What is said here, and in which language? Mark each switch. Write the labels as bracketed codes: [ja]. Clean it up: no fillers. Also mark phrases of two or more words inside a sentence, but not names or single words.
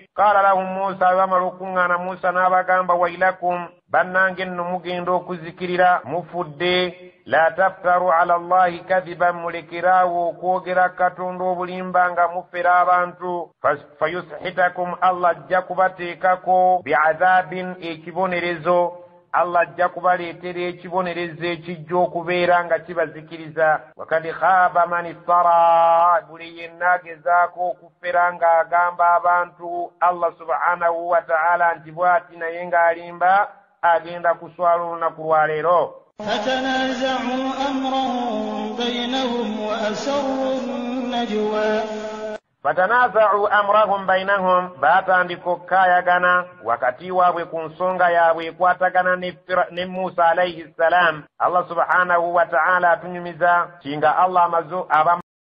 [ar] قال لهم موسى [lg] bamala okuŋŋaana Musa n'abagamba wailakum bannange nno mugenda okuzikirira mufudde [ar] لا تفتروا على الله كذبا [lg] mulekerawo okwogera Katonda obulimba nga mufera abantu fayushitakum Allah ajja kubateekako bi'adhabin ekibonerezo Allah ajja kubaleetera ekibonerezo ekijja okubeera nga kibazikiriza. [ar] وقد خاب من افترى [lg] buli yenna agezaako okufera ng'agamba abantu [ar] الله سبحانه وتعالى [lg] nti bw'ati naye ng'alimba agenda kuswala olunaku lwa leero. [ar] فتنازعوا أمرهم بينهم وأسروا النجوى فتنازعوا أمرهم بينهم [lg] batandika okukayagana wakati waabwe ku nsonga yaabwe ekwatagana ne Musa [ar] عليه السلام. الله سبحانه وتعالى [lg] atunyumiza kinga Allah amazo